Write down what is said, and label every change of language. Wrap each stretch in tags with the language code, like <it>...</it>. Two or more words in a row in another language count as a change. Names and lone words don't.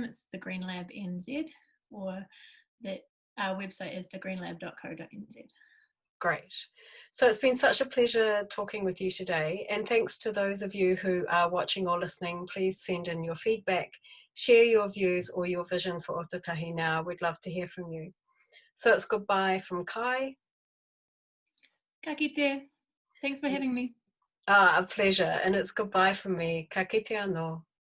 <en>It's the Green Lab NZ, or our website is thegreenlab.co.nz. Great. So it's been such a pleasure talking with you today. And thanks to those of you who are watching or listening, please send in your feedback, share your views or your vision for Ōtautahi now. We'd love to hear from you. So it's goodbye from Kai.</en> <mi>Ka kite.</mi> <en>Thanks for having me. A pleasure. And it's goodbye from me.</en> <mi>Ka kite anō.</mi>